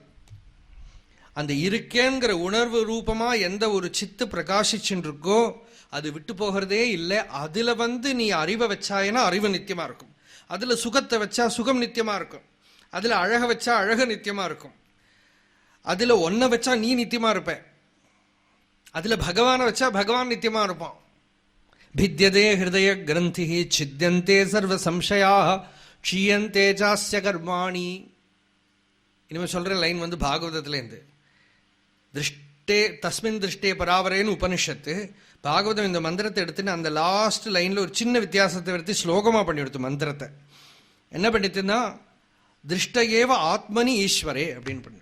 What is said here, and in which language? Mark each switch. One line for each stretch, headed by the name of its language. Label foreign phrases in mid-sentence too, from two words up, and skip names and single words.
Tamil: அந்த இருக்கேங்கிற உணர்வு ரூபமா எந்த ஒரு சித்து பிரகாசிச்சுட்டு இருக்கோ அது விட்டு போகிறதே இல்லை. அதுல வந்து நீ அறிவை வச்சாயினா அறிவு நித்தியமா இருக்கும், அதுல சுகத்தை வச்சா சுகம் நித்தியமா இருக்கும், அதுல அழக வச்சா அழக நித்தியமா இருக்கும், அதுல ஒன்ன வச்சா நீ நித்தியமா இருப்ப, அதுல பகவான வச்சா பகவான் நித்தியமா இருப்பான்.
Sanskrit: भिद्यते हृदय ग्रंथि छिद्यन्ते सर्व संशयाः क्षीयन्ते चास्य कर्माणि.
Tamil: इनमें சொல்ற லைன் வந்து பாகவதத்துல இருந்து.
Sanskrit: दृष्टे तस्मिन् दृष्टे
Tamil: பராவரேன்னு உபனிஷத்து. பாகவதம் இந்த மந்திரத்தை எடுத்துன்னு அந்த லாஸ்ட் லைன்ல ஒரு சின்ன வித்தியாசத்தை எடுத்து ஸ்லோகமா பண்ணி எடுத்து மந்திரத்தை என்ன பண்ணிட்டுன்னா
Sanskrit: दृष्ट एव आत्मनि ईश्वरे
Tamil: அப்படின்னு பண்ணி.